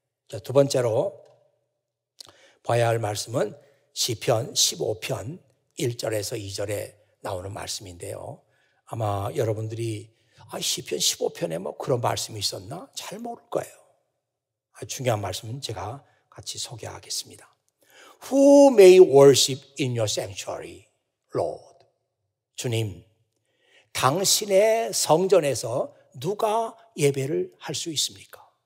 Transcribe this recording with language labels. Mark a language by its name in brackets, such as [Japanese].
[Korean] 네. 두 번째로 봐야 할 말씀은 시편 15편 1절에서 2절에 나오는 말씀인데요. 아마 여러분들이 시편 15편에 뭐 그런 말씀이 있었나? 잘 모를 거예요. 중요한 말씀은 제가 같이 소개하겠습니다. [English] Who may worship in your sanctuary, Lord? [Korean] 주님, 당신의 성전에서 누가 예배를 할 수 있습니까?